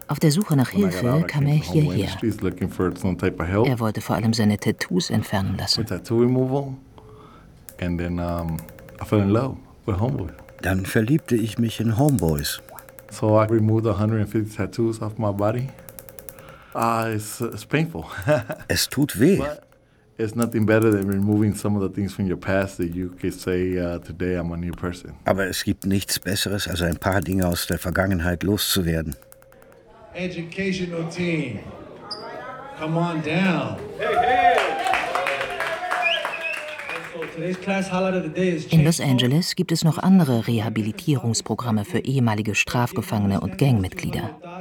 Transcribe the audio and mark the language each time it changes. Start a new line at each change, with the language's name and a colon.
German: Auf der Suche nach Hilfe kam er hierher. Er wollte vor allem seine Tattoos entfernen lassen.
English: With tattoo removal, and then I fell in love with Homeboys.
German: Dann verliebte ich mich in Homeboys.
English: So I removed 150 tattoos off my body. It's painful.
German: Es tut weh.
English: But it's nothing better than removing some of the things from your past that you could say today I'm a new person.
German: Aber es gibt nichts Besseres, als ein paar Dinge aus der Vergangenheit loszuwerden.
English: Educational team, come on down. Hey, hey.
German: In Los Angeles gibt es noch andere Rehabilitierungsprogramme für ehemalige Strafgefangene und Gangmitglieder.